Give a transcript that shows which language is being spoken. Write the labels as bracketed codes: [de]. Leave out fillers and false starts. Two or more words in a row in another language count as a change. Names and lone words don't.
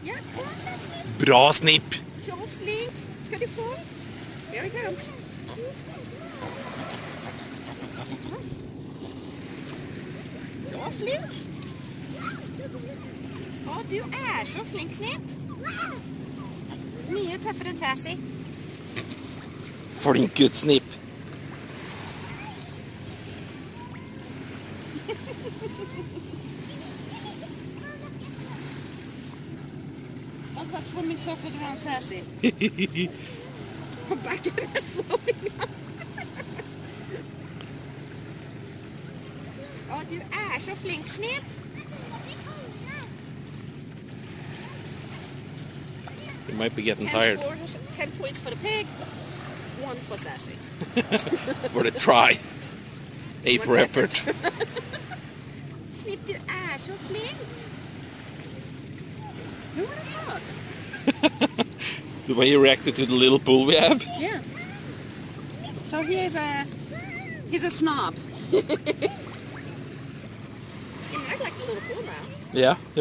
[no] Bra Snip! Så flink. Skal du få? [en] Here he comes. [no] Så flink. Å, du er så flink, Snip. Mye tøffere enn Sassy. Flink gutt, Snip. [en] What about swimming circles around Sassy? Back in his swimming up. [no] Å, du er så flink, Snip. [en] You might be getting 10 tired. scores, 10 points for the pig, 1 for Sassy. For the try. A for effort. [no] Snip, du er så flink. [en] Who would have thought? The way you reacted to the little pool we have. Yeah. So he's a snob. He might like the little pool now. Yeah, you